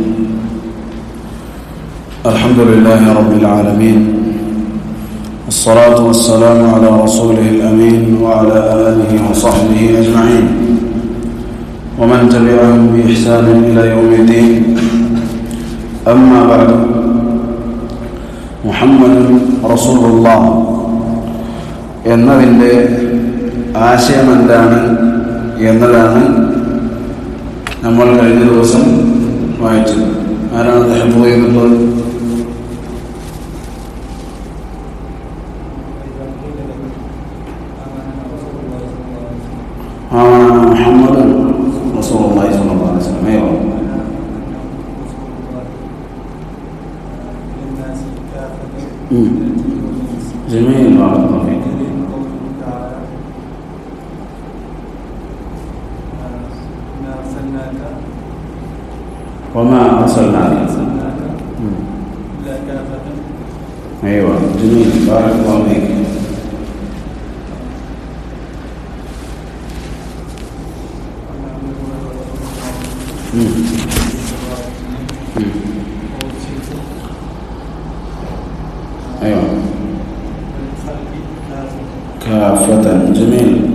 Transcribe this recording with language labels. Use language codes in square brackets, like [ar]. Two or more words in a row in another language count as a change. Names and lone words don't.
[ar] الحمد لله رب العالمين، والصلاة والسلام على رسوله الأمين وعلى آله وصحبه أجمعين، ومن تبعهم بإحسان إلى يوم الدين. أما بعد، محمد رسول الله [ml] എന്നതിൻ്റെ ആശയം എന്താണ് എന്നതാണ് നമ്മൾ കഴിഞ്ഞ ദിവസം വായിച്ചത്. ആരാണ് അദ്ദേഹം പോയിരുന്നത്? [ar] محمد رسول الله صلى الله عليه وسلم. جميل بارك الله فيك. وما أرسلناك إلا كافة. أيوة جميل بارك الله فيك. أيوة كافة جميل.